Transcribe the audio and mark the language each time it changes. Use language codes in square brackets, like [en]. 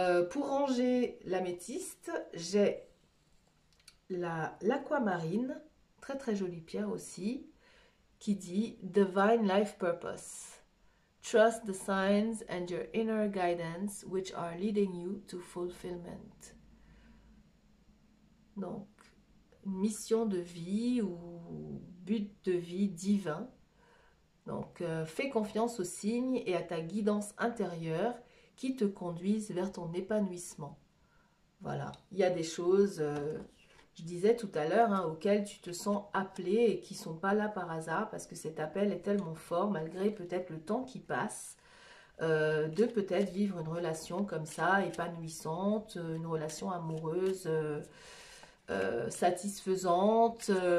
[fr] Pour ranger l'améthyste, j'ai l'aquamarine, très très jolie pierre aussi, qui dit [en] Divine Life Purpose. Trust the signs and your inner guidance which are leading you to fulfillment. [fr] Donc, une mission de vie ou but de vie divin. Donc, fais confiance aux signes et à ta guidance intérieure qui te conduisent vers ton épanouissement. Voilà, il y a des choses, je disais tout à l'heure, auxquelles tu te sens appelé et qui ne sont pas là par hasard parce que cet appel est tellement fort, malgré peut-être le temps qui passe, de peut-être vivre une relation comme ça, épanouissante, une relation amoureuse, satisfaisante,